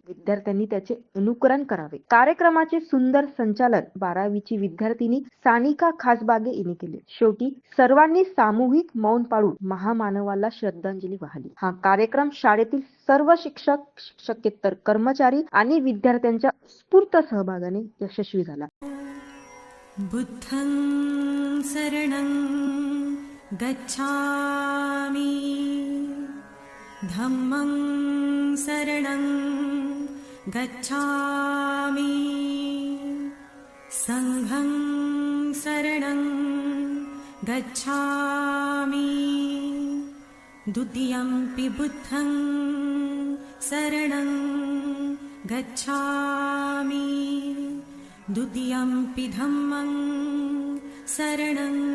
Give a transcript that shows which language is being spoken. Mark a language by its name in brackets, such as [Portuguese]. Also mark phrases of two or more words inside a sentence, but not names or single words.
[Marathi] विद्यार्थ्यांनी त्याचे अनुकरण करावे. कार्यक्रमाचे सुंदर संचालन 12वीची विद्यार्थिनी सानिका खासबागे यांनी केले. शेवटी सर्वांनी सामूहिक मौन पाळून महामानवाला श्रद्धांजली वाहिली. हा कार्यक्रम शाळेतील सर्व शिक्षक, शिक्षकेतर कर्मचारी आणि विद्यार्थ्यांच्या उत्स्फूर्त सहभागाने यशस्वी झाला. [Pali] बुद्धं शरणं गच्छामि, धम्मं शरणं गच्छामि, संघं शरणं गच्छामि, द्वितीयंपि बुद्धं शरणं गच्छामि, द्वितीयंपि धम्मं शरणं